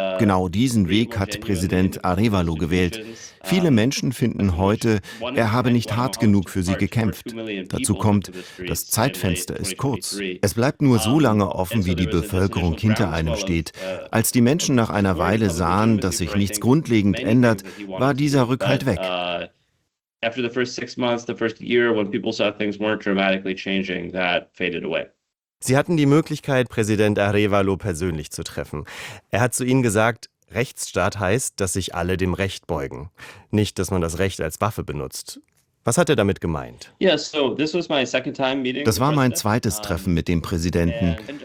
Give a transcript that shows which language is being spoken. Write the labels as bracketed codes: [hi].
[de] Genau diesen Weg hat Präsident Arévalo gewählt. Viele Menschen finden heute, er habe nicht hart genug für sie gekämpft. Dazu kommt, das Zeitfenster ist kurz. Es bleibt nur so lange offen, wie die Bevölkerung hinter einem steht. Als die Menschen nach einer Weile sahen, dass sich nichts grundlegend ändert, war dieser Rückhalt weg. [en] After the first six months, the first year, when people saw things weren't dramatically changing, that faded away. [de] Sie hatten die Möglichkeit, Präsident Arévalo persönlich zu treffen. Er hat zu Ihnen gesagt, Rechtsstaat heißt, dass sich alle dem Recht beugen. Nicht, dass man das Recht als Waffe benutzt. Was hat er damit gemeint? Das war mein zweites Treffen mit dem Präsidenten.